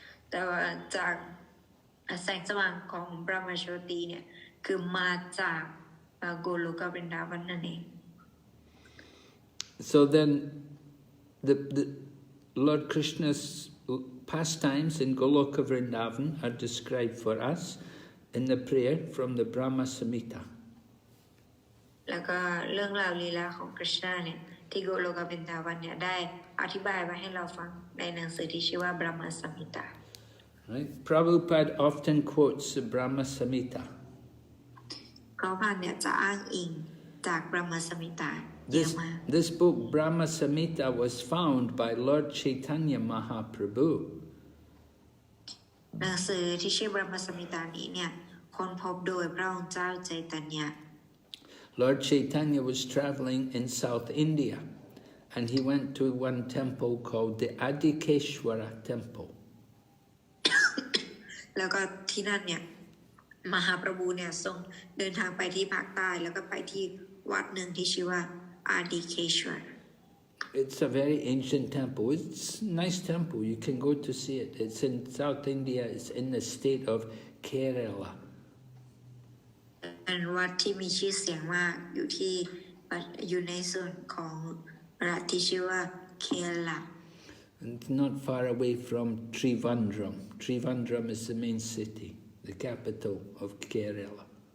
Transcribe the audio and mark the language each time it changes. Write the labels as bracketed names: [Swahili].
[Thai] แต่ว่าจากแสงสว่างของบรมโจติเนี่ยคือมาจากโกโลกวรินดาวันนั่นเอง [English] So then the Lord Krishna's pastimes in Goloka Vrindavan are described for us in the prayer from the Brahma Samhita. [Thai] แล้วก็เรื่องราวลีลาของคริชนาเนี่ยที่โกโลกวรินดาวันเนี่ยได้อธิบายไว้ให้เราฟังในหนังสือที่ชื่อว่า Brahma Samhita. [English] Right? Prabhupada often quotes the Brahma Samhita. [Thai] พระพันเนี่ยจะอ้างอิงจาก Brahma Samhita เยอะมาก [English] This book, Brahma Samhita, was found by Lord Chaitanya Mahaprabhu. [Thai] หนังสือที่ชื่อ Brahma Samhita นี้เนี่ยค้นพบโดยพระองค์เจ้าใจตัญญา [English] Lord Chaitanya was traveling in South India, and he went to one temple called the Adikeshwara Temple. [Thai] แล้วก็ที่นั่นเนี่ยมหาประภูเนี่ยทรงเดินทางไปที่ภาคใต้แล้วก็ไปที่วัดหนึ่งที่ชื่อว่าอาดิเคชวร [English] It's a very ancient temple. It's a nice temple. You can go to see it. It's in South India. It's in the state of Kerala. [Thai] เป็นวัดที่มีชื่อเสียงมากอยู่ในส่วนของรัฐที่ชื่อว่าเครลา [English] It's not far away from Trivandrum. Trivandrum is the main city, the capital of Kerala.